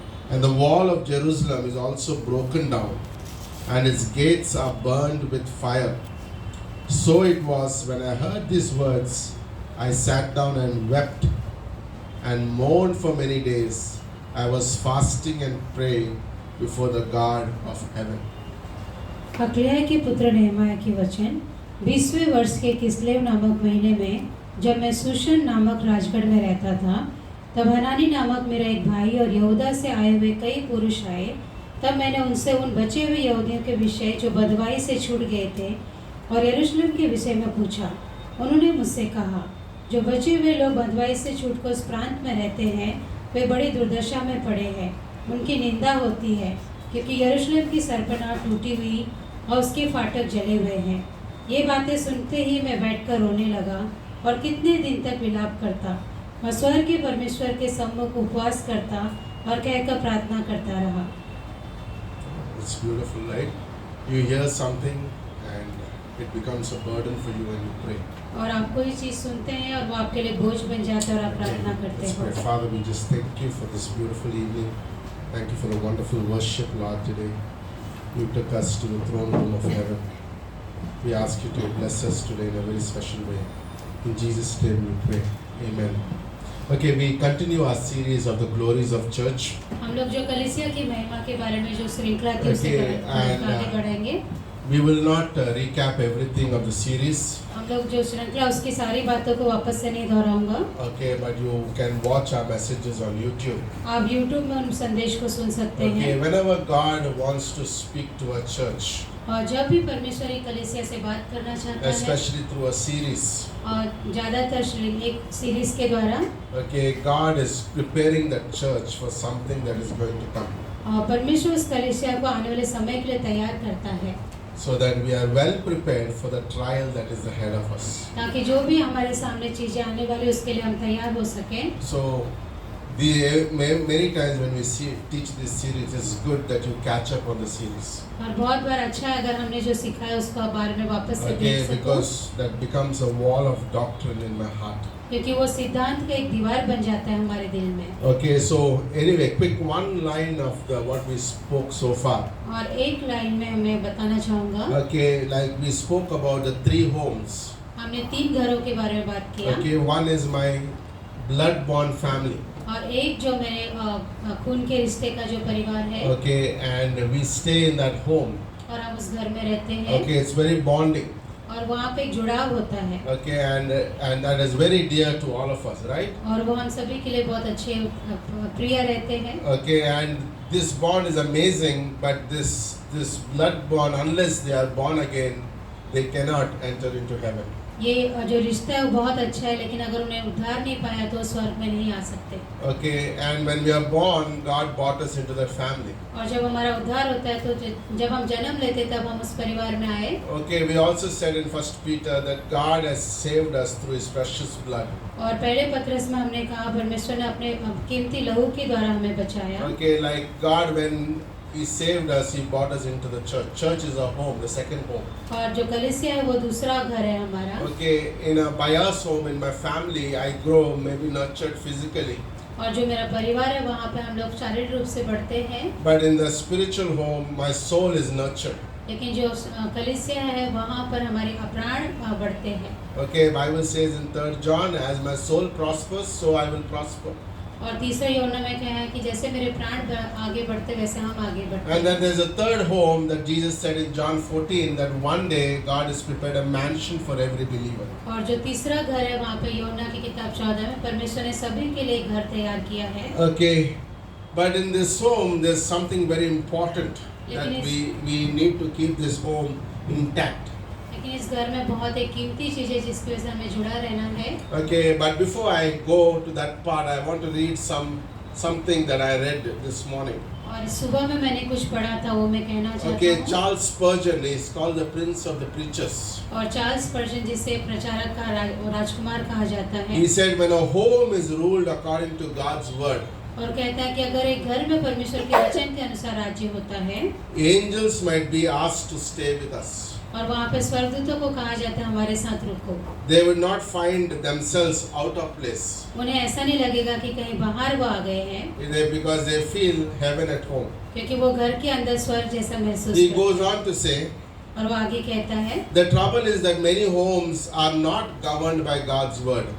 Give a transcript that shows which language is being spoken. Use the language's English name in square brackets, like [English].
[English] And the wall of Jerusalem is also broken down, and its gates are burned with fire. So it was when I heard these words, I sat down and wept and mourned for many days. I was fasting and praying before the God of heaven. [Hindi] हकलिया के पुत्र नेहमाया की वचन 20वें वर्ष के किस्लेव नामक महीने में जब मैं सुशन नामक राजगढ़ में रहता था, तब हनानी नामक मेरा एक भाई और यहूदा से आए हुए कई पुरुष आए। तब मैंने उनसे उन बचे हुए यहूदियों के विषय जो बदवाई से छूट गए थे और यरूशलेम के विषय में पूछा। उन्होंने मुझसे कहा, जो बचे हुए लोग बदवाई से छूटकर उस प्रांत में रहते हैं, वे बड़ी दुर्दशा में पड़े हैं। उनकी निंदा होती है, क्योंकि यरूशलेम की सरपनाह टूटी हुई और उसके फाटक जले हुए हैं। ये बातें सुनते ही मैं बैठकर रोने लगा और कितने दिन तक विलाप करता। मैं स्वर्ग के परमेश्वर के सम्मुख उपवास करता और कहकर प्रार्थना करता रहा। [English] It's beautiful, right? You hear something and it becomes a burden for you when you pray. [Hindi] और आप कोई चीज़ सुनते हैं और वो आपके लिए बोझ बन जाता है और आप प्रार्थना करते [English] Let's pray. [Hindi] हो। [English] Father, we just thank you for this beautiful evening. Thank you for the wonderful worship, Lord, today. You took us to the throne room of heaven. We ask you to bless us today in a very special way. In Jesus' name we pray. Amen. Okay, we continue our series of the glories of church. [Hindi] हम लोग जो कलीसिया की महिमा के बारे में जो श्रृंखला थी उसे [English] Okay, and, [Hindi] आगे बढ़ाएंगे। [English] We will not recap everything of the series. [Hindi] हम लोग जो श्रृंखला उसकी सारी बातों को वापस से नहीं दोहराऊंगा। [English] Okay, but you can watch our messages on YouTube. [Hindi] आप YouTube में उन संदेश को सुन सकते [English] Okay, [Hindi] हैं। [English] whenever God wants to speak to a church, [Hindi] और जब भी परमेश्वर एक कलीसिया से बात करना चाहता है, [English] especially through a series, [Hindi] और ज़्यादातर एक सीरीज के द्वारा, [English] okay, God is preparing the church for something that is going to come, [Hindi] और परमेश्वर उस कलीसिया को आने वाले समय के लिए तैयार करता है, [English] so that we are well prepared for the trial that is ahead of us. [Hindi] ताकि जो भी हमारे सामने चीजें आने वाली उसके लिए हम तैयार हो सकें। [English] So, many times when we teach this series, it's good that you catch up on the series. [Hindi] और बहुत बार अच्छा है अगर हमने जो सीखा है उसका बारे में वापस से [English] Okay, [Hindi] देख सको, [English] because that becomes a wall of doctrine in my heart. [Hindi] क्योंकि वो सिद्धांत का एक दीवार बन जाता है हमारे दिल में। [English] Okay, so anyway, quick one line of what we spoke so far. [Hindi] और एक लाइन में मैं बताना चाहूँगा, [English] Okay, like we spoke about the 3 homes. [Hindi] हमने 3 घरों के बारे में बात किया, [English] Okay, one is my blood-born family. [Hindi] और एक जो मेरे खून के रिश्ते का जो परिवार है, [English] Okay, and we stay in that home. [Hindi] और हम उस घर में रहते हैं, [English] Okay, it's very bonding. [Hindi] और वहाँ पे एक जुड़ाव होता है, [English] Okay, and that is very dear to all of us, right? [Hindi] और वो हम सभी के लिए बहुत अच्छे प्रिय रहते हैं। [English] Okay, and this bond is amazing, but this blood-born, unless they are born again, they cannot enter into heaven. [Hindi] ये जो रिश्ता है वो बहुत अच्छा है, लेकिन अगर उन्हें उद्धार नहीं पाया तो स्वर्ग में नहीं आ सकते। [English] Okay, and when we are born, God brought us into that family. [Hindi] और जब हमारा उद्धार होता है तो जब हम जन्म लेते तब हम उस परिवार में आए। [English] Okay, we also said in 1 Peter that God has saved us through His precious blood. [Hindi] और पहले पत्रस में हमने कहा परमेश्वर ने अपने कीमती लहू के द्वारा हमें बचाया। [English] Okay, like God, when He saved us, He brought us into the church. Church is our home, the second home. [Hindi] और जो कलीसिया है वो दूसरा घर है हमारा। [English] Okay, by us home, in my family, I grow, maybe nurtured physically. [Hindi] और जो मेरा परिवार है वहाँ पे हम लोग शारीरिक रूप से बढ़ते हैं, [English] But in the spiritual home, my soul is nurtured. [Hindi] लेकिन जो कलीसिया है वहाँ पर हमारे प्राण बढ़ते हैं। [English] Okay, Bible says in 3 John, as my soul prospers, so I will prosper. [Hindi] और तीसरे यूहन्ना में क्या है कि जैसे मेरे प्राण आगे बढ़ते वैसे हम आगे बढ़ते [English] And then [Hindi] हैं। [English] there's a third home that Jesus said in John 14, that one day God has prepared a mansion for every believer. [Hindi] और जो तीसरा घर है वहाँ पे यूहन्ना की किताब 14 में परमेश्वर ने सभी के लिए एक घर तैयार किया है। [English] Okay, but in this home there's something very important that we need to keep this home intact. [Hindi] लेकिन इस घर में बहुत एक कीमती चीज़ है जिसकी वजह से हमें जुड़ा रहना है। [English] Okay, but before I go to that part, I want to read some something that I read this morning. [Hindi] और सुबह में मैंने कुछ पढ़ा था, वो मैं कहना चाहता [English] Okay, [Hindi] हूँ। [English] Charles Spurgeon is called the prince of the preachers. [Hindi] और चार्ल्स स्पर्जन जिसे प्रचारक का राजकुमार कहा जाता है, [English] He said when a home is ruled according to God's word, [Hindi] और कहता है कि अगर एक घर में परमेश्वर के वचन के अनुसार राज्य होता है, [English] angels might be asked to stay with us. [Hindi] और वहाँ पे स्वर्गदूतों को कहा जाता है हमारे साथ रुको। [English] They would not find themselves out of place [Hindi] उन्हें ऐसा नहीं लगेगा कि कहीं बाहर वो आ गए हैं, [English] because they feel heaven at home. [Hindi] क्योंकि वो घर के अंदर स्वर्ग जैसा महसूस [English] He [Hindi] करते [English] goes [Hindi] हैं। [English] on to say, [Hindi] और वो आगे कहता है, [English] the trouble is that many homes are not governed by God's word.